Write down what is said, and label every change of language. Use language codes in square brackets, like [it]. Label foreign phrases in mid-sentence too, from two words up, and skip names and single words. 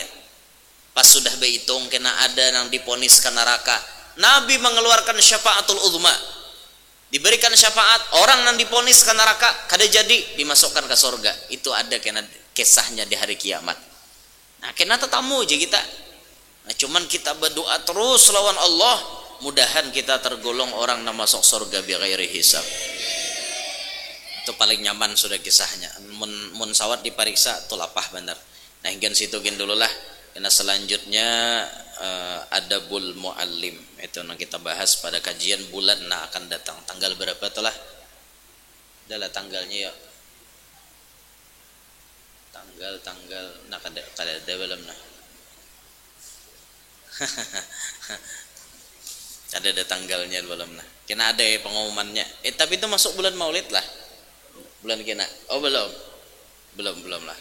[bjn] Pas sudah berhitung kena ada yang diponis ke neraka, Nabi mengeluarkan syafaatul uzma, diberikan syafaat orang yang diponis ke neraka kada jadi dimasukkan ke surga. Itu ada kena kisahnya di hari kiamat. Nah kena tetamu aja kita. [id] Nah cuman kita berdoa terus lawan Allah, mudahan kita tergolong orang yang masuk surga [ar] bi ghairi hisab. [bjn] Itu paling nyaman sudah kisahnya. Mun sawat diperiksa tuh lapah bener. Nah hingga situ gin dulu lah. [id] Karena selanjutnya [ar] adabul muallim [id] itu yang kita bahas pada kajian bulan nah akan datang. Tanggal berapa telah? Adalah tanggalnya ya. [bjn] Tanggal nah kada ada belum nah. [id] Ada tanggalnya belum nah. [bjn] Kena ada ya pengumumannya. Tapi itu masuk bulan Maulid lah. Bulan kena. Oh belum. Belum lah.